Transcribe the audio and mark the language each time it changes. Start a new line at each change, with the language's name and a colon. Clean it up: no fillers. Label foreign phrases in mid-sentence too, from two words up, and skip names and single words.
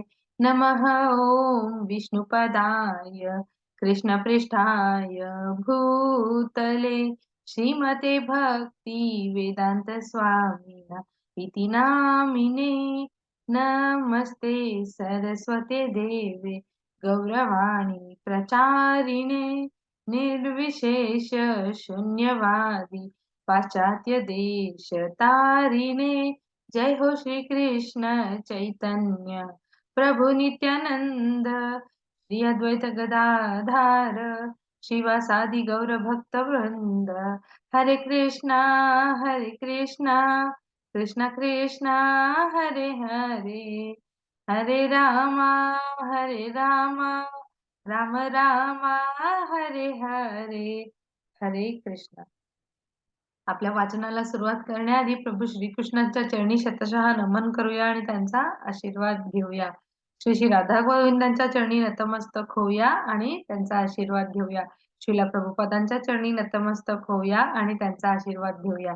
Sanskrit: नमः ॐ विष्णुपदाय कृष्णपृष्ठाय भूतले श्रीमते भक्ति वेदांत स्वामिना इति नामिने। नमस्ते सरस्वते देवे गौरवाणी प्रचारिणे निर्विशेष शून्यवादी पाश्चात्य देश तारिणे। जय हो श्री कृष्ण चैतन्य प्रभु नित्यानंद श्री अद्वैत गदाधार शिवासादि गौर भक्त वृंद। हरे कृष्णा कृष्ण कृष्णा हरे हरे हरे रामा राम रामा हरे हरे। हरे कृष्ण।
Marathi: आपल्या वाचनाला सुरुवात करण्याआधी प्रभू श्रीकृष्णांच्या चरणी शतशः नमन करूया आणि त्यांचा आशीर्वाद घेऊया। श्री श्री राधा गोविंदांच्या चरणी नतमस्तक होऊया आणि त्यांचा आशीर्वाद घेऊया। श्रीला प्रभुपादांच्या चरणी नतमस्तक होऊया आणि त्यांचा आशीर्वाद घेऊया।